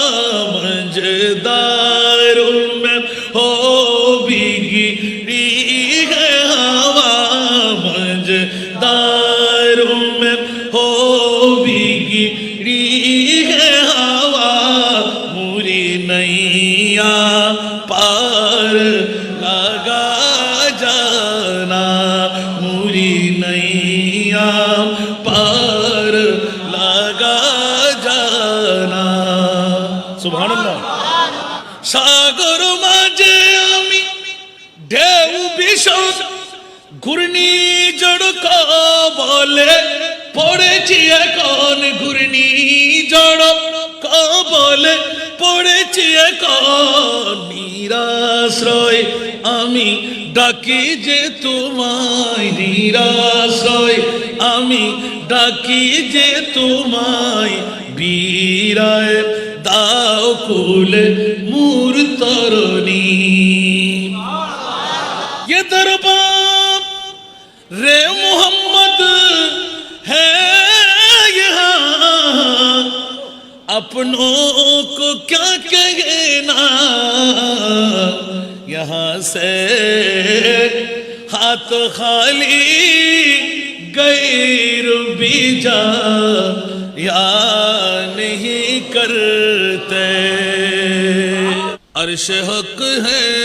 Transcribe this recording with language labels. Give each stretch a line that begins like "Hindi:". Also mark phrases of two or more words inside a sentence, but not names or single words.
Urdu: منجدار میں ہو بگڑی ہے ہوا منجدار میں ہو بگڑی ہے ہوا موری نیا پار لگا جانا موری نیا پار لگا جانا
Arabic: سبحان اللہ
Bangla: সাগর মাঝে আমি ঢেউ ভীষণ ঘূর্ণিঝড় কবলে পড়েছি এখন ঘূর্ণিঝড় কবলে পড়েছি এখন নিরাশ্রয় আমি ডাকি যে তোমায় নিরাশ্রয় আমি ডাকি যে তোমায় বীরায় দাও কুলে মুর তরণী
Urdu: یہ دربار رے محمد ہے یہاں اپنوں کو کیا کہنا یہاں سے ہاتھ خالی غیر بھی جا یا نہیں کرتے عرش حق ہے